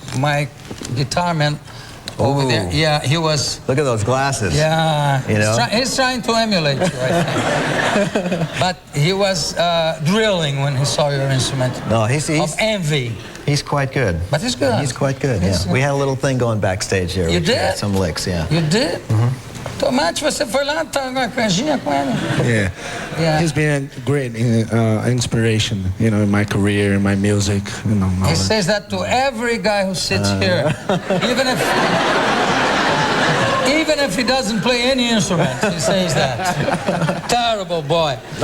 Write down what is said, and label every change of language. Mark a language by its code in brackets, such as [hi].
[en] My guitar man over there, yeah, he was. Look at those glasses. Yeah, you know, he's trying to emulate you, I think. But he was drilling when he saw your instrument. No, he's of envy. He's quite good. But he's good. He's quite good. Yeah. We had a little thing going backstage here. You did? Some licks, yeah. You did? [pt] Tomate, você foi lá, tá uma canjinha com ele? [en] Yeah. He's been a great inspiration, you know, in my career, in my music, you know. He says that to every guy who sits here, even if he doesn't play any instrument, he says that. Terrible boy.